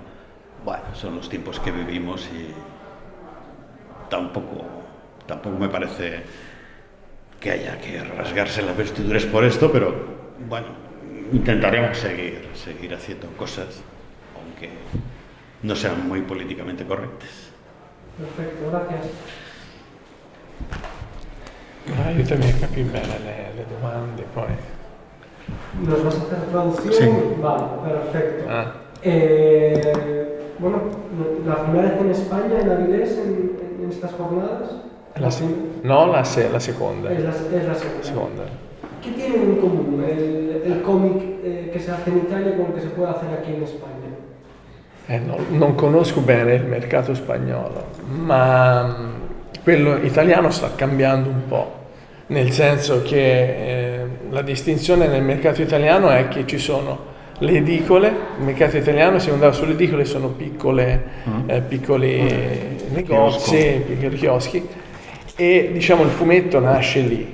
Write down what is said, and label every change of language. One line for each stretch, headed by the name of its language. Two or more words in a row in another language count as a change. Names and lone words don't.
Spanish: Bueno, son los tiempos que vivimos y tampoco me parece que haya que rasgarse las vestiduras por esto, pero bueno, intentaremos seguir haciendo cosas, aunque no sean muy políticamente correctas.
Italian: Perfetto, grazie. Aiutami a capire bene le domande, poi.
Spanish: ¿Nos vas a hacer traducción? Sí. Vale, perfecto. Ah. Bueno, la primera vez en España en Avilés en estas jornadas.
Italian: No, la seconda.
Spanish: Es la segunda.
Italian: Seconda.
Spanish: ¿Qué tienen en común el cómic que se hace en Italia con el que se puede hacer aquí en España?
Italian: Non conosco bene il mercato spagnolo, ma quello italiano sta cambiando un po', nel senso che la distinzione nel mercato italiano è che ci sono le edicole. Il mercato italiano, se andava sulle edicole, sono piccoli negozi, piccoli chioschi, e diciamo il fumetto nasce lì.